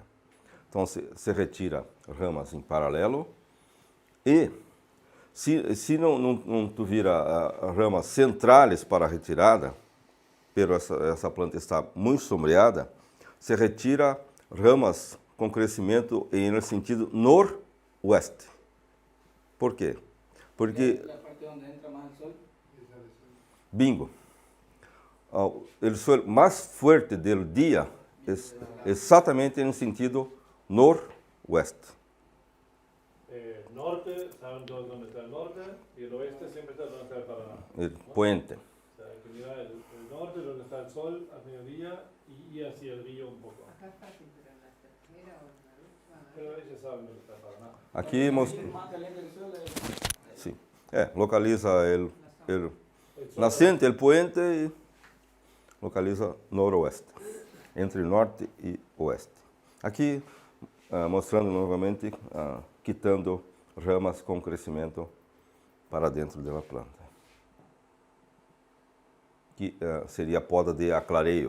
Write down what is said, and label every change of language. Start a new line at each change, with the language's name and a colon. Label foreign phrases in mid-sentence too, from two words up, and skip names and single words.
Portuguese: Então se retira ramas em paralelo e se não tiver ramas centrais para a retirada, pero essa planta está muito sombreada, se retira ramas com crescimento em no sentido noroeste. Por quê? Porque bingo. O sol mais forte do dia é exatamente no sentido noroeste.
Spanish: Norte, saben todos dónde está el norte, y el oeste siempre está donde está el Paraná. El puente. O sea, hay que mirar el norte, donde está el sol al mediodía, y hacia el río un poco. Pero ellos saben dónde está el Paraná.
Portuguese: Aqui sim, localiza el nascente,
Spanish: el puente
Portuguese: e localiza noroeste, entre norte e oeste. Aqui mostrando novamente,
Spanish: quitando ramas
Portuguese: com crescimento para dentro da planta. Que seria a poda de aclareio.